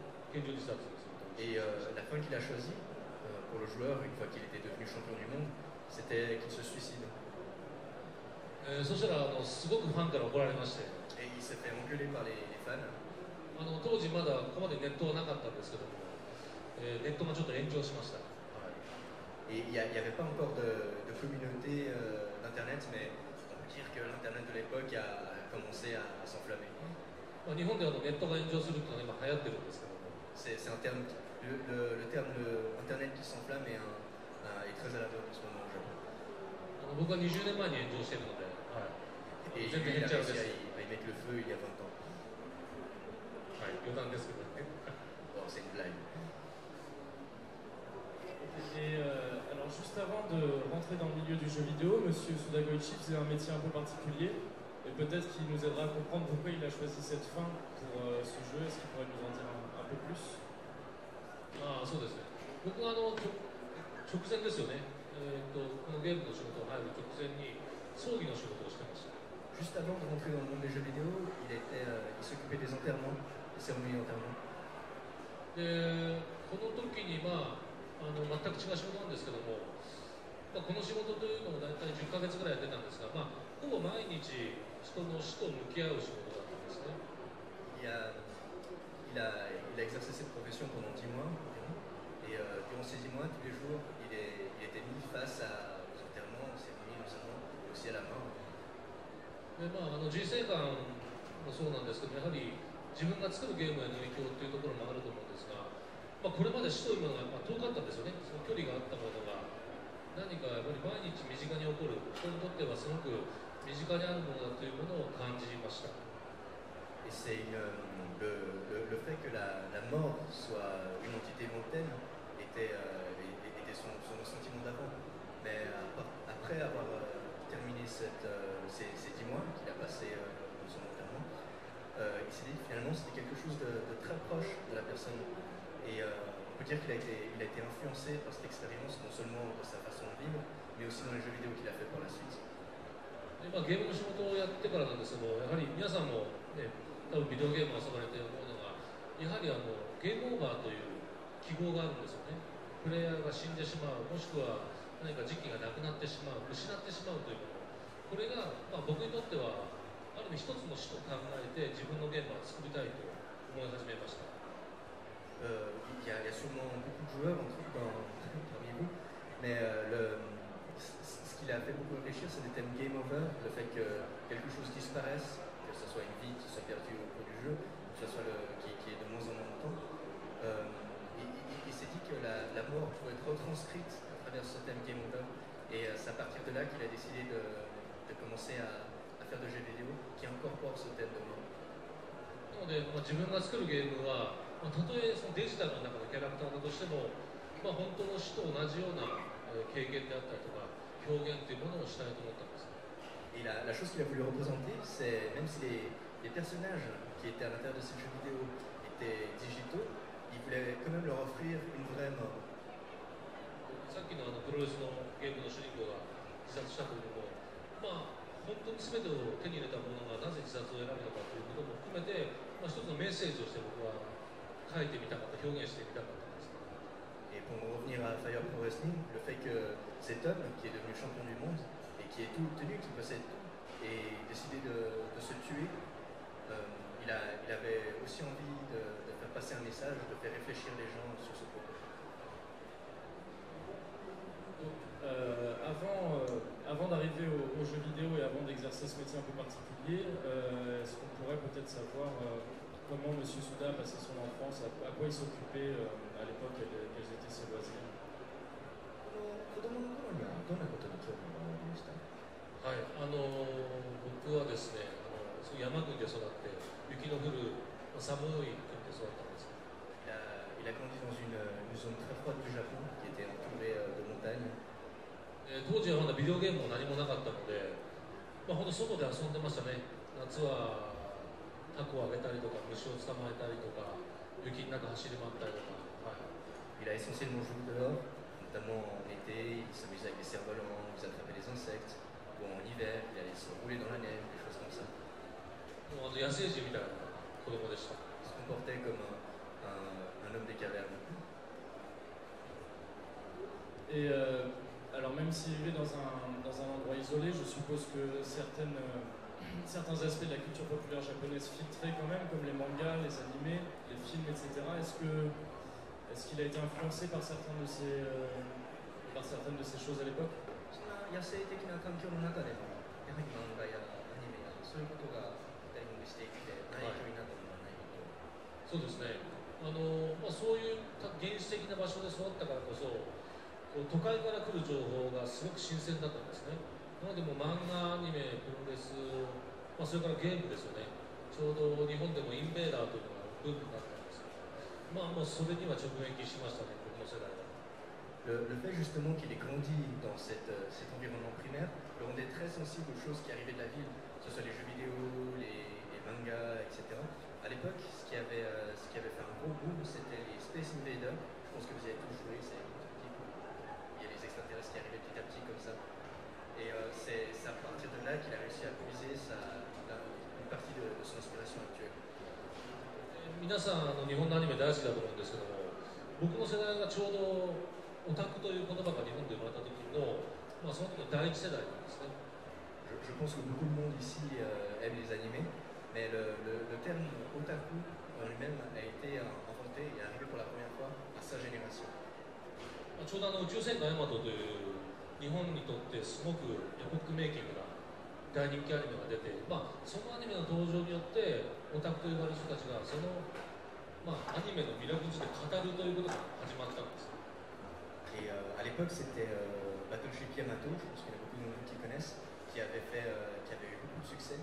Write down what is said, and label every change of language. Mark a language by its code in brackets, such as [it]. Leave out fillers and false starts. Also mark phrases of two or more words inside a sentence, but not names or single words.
[ja] 拳銃自殺をすると。 [fr] Et la fin qu'il a choisie pour le joueur, une fois qu'il était devenu champion du monde, c'était qu'il se suicide. [ja] そしたらすごくファンから怒られまして。 [fr] Et il s'est fait engueuler par les fans. [ja] 当時まだここまでネットはなかったんですけども、ネットがちょっと炎上しました。 [fr] Et il n'y avait pas encore de communauté d'Internet, mais on peut dire que l'Internet de l'époque a commencé à s'enflammer. [ja] 日本ではネットが炎上するというのは今流行ってるんですけども。 [fr] C'est un terme, le terme Internet qui s'enflamme est très à la mode en ce moment au Japon. [ja] 僕は20年前に炎上しているので、 [fr] Et lui, il a réussi à y mettre le feu il y a 20 ans. [ja] 余談ですけどね。 [fr] Bon, c'est une blague. Et alors juste avant de rentrer dans le milieu du jeu vidéo, Monsieur Suda Goichi faisait un métier un peu particulier. Et peut-être qu'il nous aidera à comprendre pourquoi il a choisi cette fin pour ce jeu. Est-ce qu'il pourrait nous en dire un peu plus? [ja] そうですね。僕が直前ですよね。このゲームの仕事に入る直前に葬儀の仕事をしてました。 [fr] Juste avant de rentrer dans le monde des jeux vidéo, il s'occupait des enterrements, des cérémonies d'enterrement. [ja] この時に全く違う仕事なんですけども、この仕事というのも大体10ヶ月ぐらいやってたんですが、ほぼ毎日人の死と向き合う仕事だったんですね。 [fr] Il a exercé cette profession pendant 10 mois environ. ces 10 mois, tous les jours, il était mis face aux enterrements, aux cérémonies notamment, et aussi à la mort. [ja] で人生観もそうなんですけど、やはり自分が作るゲームへの影響っていうところもあると思うんですが、これまで死というものが遠かったんですよね。その距離があったものが何かやっぱり毎日身近に起こる、人にとってはすごく身近にあるものだというものを感じました。 [fr] Et c'est le fait que la mort soit une entité lointaine était son sentiment d'avant. Mais après avoir terminé ces 10 mois qu'il a passé dans son enterrement, il s'est dit que finalement c'était quelque chose de très proche de la personne. Et on peut dire qu'il a été influencé par cette expérience, non seulement dans sa façon de vivre, mais aussi dans les jeux vidéo qu'il a fait par la suite. [ja] でゲームの仕事をやってからなんですけども、やはり皆さんも、ね、多分ビデオゲームを遊ばれて思うのが、やはりゲームオーバーという記号があるんですよね。プレイヤーが死んでしまう、もしくは何か時期がなくなってしまう、失ってしまうというもの、これが、僕にとってはある意味一つの死と考えて自分のゲームを作りたいと思い始めました。 [fr] Il y a sûrement beaucoup de joueurs parmi vous, mais ce qui l'a fait beaucoup réfléchir, c'est le thème [en] game over, [fr] le fait que quelque chose disparaisse, que ce soit une vie qui soit perdue au cours du jeu, que ce soit qui est de moins en moins longtemps. Il s'est dit que la mort pouvait être retranscrite à travers ce thème [en] game over, [fr] et c'est à partir de là qu'il a décidé de commencer à faire de jeux vidéo qui incorporent ce thème de mort. [ja] なので、自分が作るゲームは、たとえそのデジタルの中のキャラクターだとしても、本当の死と同じような経験であったりとか表現というものをしたいと思ったんです。 [fr] Et la chose qu'il a voulu représenter, c'est même si les personnages qui étaient à l'intérieur de ces jeux vidéo étaient digitaux, il voulait quand même leur offrir une vraie mort. [ja] さっきのプロレスのゲームの主人公が自殺したというのも、本当に全てを手に入れた者がなぜ自殺を選ぶのかということも含めて、一つのメッセージとして僕は書いてみたかった、表現してみたかったんです。 [fr] Et pour revenir à Fire Pro Wrestling, le fait que cet homme qui est devenu champion du monde et qui est tout obtenu, qui possède tout, et décidé de se tuer, il avait aussi envie de faire passer un message, de faire réfléchir les gens sur ce propos. Avant d'arriver aux jeux vidéo et avant d'exercer ce métier un peu particulier, est-ce qu'on pourrait peut-être savoir comment M. Souda a passé son enfance, à quoi il s'occupait à l'époque, quels étaient ses loisirs? [ja] 子供の頃にはどんなことに興味がおありでした？はい、僕はですね、山国で育って雪の降る寒い国で育ったんです。 [fr] Il a grandi dans une zone très froide du Japon qui était entourée de montagnes. [ja] 当時はまだビデオゲームも何もなかったので、本当外で遊んでましたね。夏はタコをあげたりとか、虫を捕まえたりとか、雪の中走り回ったりとか。 [fr] Il a essentiellement joué dehors, notamment en été, il s'amusait avec les cerfs-volants, il attrapait les insectes, ou en hiver, il allait se rouler dans la neige, des choses comme ça. [ja] もう野生児みたいな子供でした。 [fr] Il se comportait comme un homme des cavernes. Et alors même s'il vivait dans un endroit isolé, je suppose que certains aspects de la culture populaire japonaise filtraient quand même, comme les mangas, les animés, les films, etc. Est-ce qu'il a été influencé par certaines de ces choses à l'époque? [ja] そんな野生的な環境の中でも、やはり漫画やアニメやそういうことが大変していて、影響になったのではないかと。そうですね。そういう原始的な場所で育ったからこそ、都会から来る情報がすごく新鮮だったんですね。なのでもう漫画、アニメ、プロレス、それからゲームですよね。ちょうど日本でもインベーダーというのがブームになったんですけど、もうそれには直撃しましたね、僕の世代は。 [fr] Le fait justement qu'il ait grandi dans cet environnement primaire le rendait très sensible aux choses qui arrivaient de la ville, que ce soit les jeux vidéo, les mangas, etc. À l'époque, ce qui avait fait un gros boom, c'était les Space Invaders. Je pense que vous y avez tous joué, c'est il y a les extraterrestres qui arrivaient petit à petit comme ça. Et c'est à partir de là qu'il a réussi à puiser une partie de son inspiration actuelle. [ja] 皆さん日本のアニメ大好きだと思うんですけども、僕の世代がちょうどオタクという言葉が日本で生まれた時の、その時の第一世代なんですね。 [fr] Je pense que beaucoup de monde ici aime les animés, mais le terme otaku en lui-même a été inventé et arrivé pour la première fois à sa génération. [ja] ちょうど宇宙戦艦ヤマトという日本にとってすごくエポックメイキングな大人気アニメが出て、そのアニメの登場によってオタクと呼ばれる人たちがその、アニメの魅力について語るということが始まったんです。 [fr] Et à l'époque, c'était Battleship Yamato, je pense qu'il y en a beaucoup d'entre vous qui connaissent, qui avait eu beaucoup de succès.